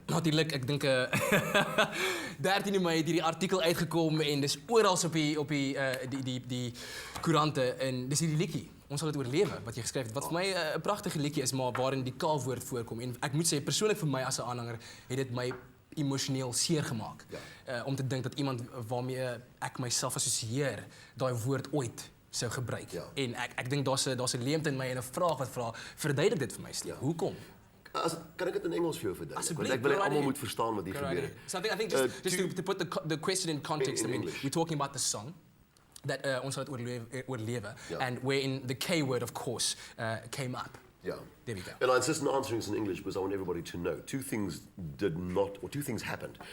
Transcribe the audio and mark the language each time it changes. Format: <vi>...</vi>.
<af>Natuurlik, ek dink 13 Mei het hierdie artikel uitgekom en dis oral op die koerante en dis hierdie liedjie. Ons sal dit oorlewe wat jy geskryf het. Wat vir my 'n pragtige liedjie is, maar waarin die K-woord voorkom en ek moet sê persoonlik vir my as 'n aanhanger het dit my emosioneel seer gemaak. Om te dink dat iemand waarmee ek myself assosieer daai woord ooit sou gebruik. En ek dink daar's 'n leemte in my en 'n vraag wat vra, verduidelik dit vir my, Steve. Hoekom? Kan ek dit in Engels vir jou verduidelik? Want Asseblief, ek wil</af> <en>go</en> <af>almal moet verstaan wat hier gebeur het.</af> <en>So I think just to put the question in context, In I mean, English. we're talking about the song that ons sal het oorlewe, and wherein the K word, of course, came up. Yeah. There we go. And I insist on answering this in English because I want everybody to know. Two things happened.</en>